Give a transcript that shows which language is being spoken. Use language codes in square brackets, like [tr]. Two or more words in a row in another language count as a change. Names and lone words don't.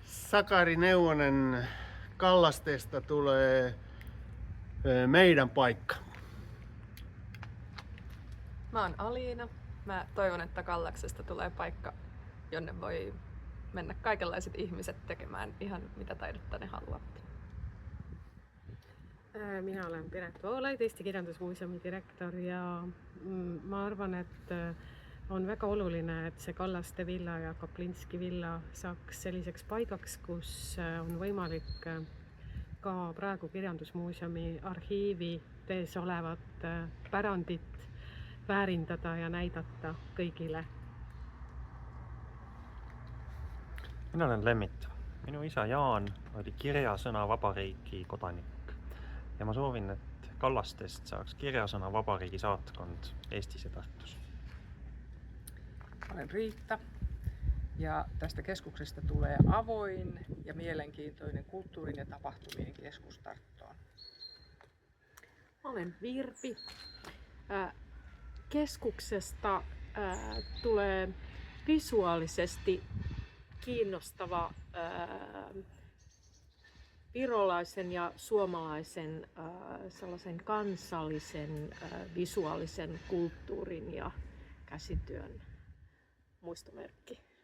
[fi] Sakari Neuvonen, Kallasteesta tulee meidän paikka. Mä oon Aliina. Mä toivon, että Kallaksesta tulee paikka, jonne voi mennä kaikenlaiset ihmiset tekemään ihan mitä taidetta ne haluavat. [et] Mina olen Piret Voolaid, Eesti Kirjandusmuuseumi direktor ja ma arvan, et on väga oluline, et see Kallaste villa ja Kaplinski villa saaks selliseks paigaks, kus on võimalik ka praegu Kirjandusmuuseumi arhiivi tees olevat pärandit väärindada ja näidata kõigile. [fi] Minä olen Lemmit. [et] Minu isa Jaan oli kirjasõna vabariigi kodanik ja ma soovin, et Kallastest saaks kirjasõna vabariigi saatkond Eestis ja Tartus. [fi] Olen Riitta ja tästä keskuksesta tulee avoin ja mielenkiintoinen kulttuurin ja tapahtumien keskus Tarttoon. Olen Virpi. Keskuksesta tulee visuaalisesti kiinnostava virolaisen ja suomalaisen sellaisen kansallisen visuaalisen kulttuurin ja käsityön muistomerkki.